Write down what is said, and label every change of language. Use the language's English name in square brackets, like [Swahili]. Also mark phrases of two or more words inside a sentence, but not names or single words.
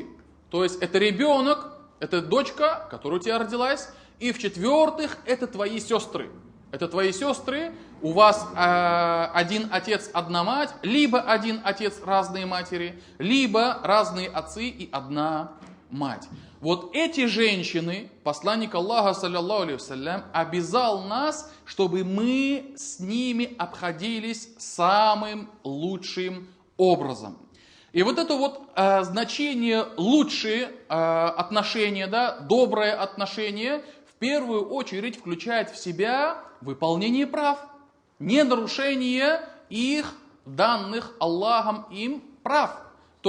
[Russian] То есть это ребенок, это дочка, которая у тебя родилась. И в-четвертых, это твои сестры. Это твои сестры, у вас один отец, одна мать, либо один отец, разные матери, либо разные отцы и одна мать. Вот эти женщины, посланник Аллаха, [Arabic] صلى الله عليه وسلم, [Russian] обязал нас, чтобы мы с ними обходились самым лучшим образом. И вот это вот значение лучшие отношения, да, доброе отношение, в первую очередь включает в себя выполнение прав, не нарушение их данных Аллахом им прав.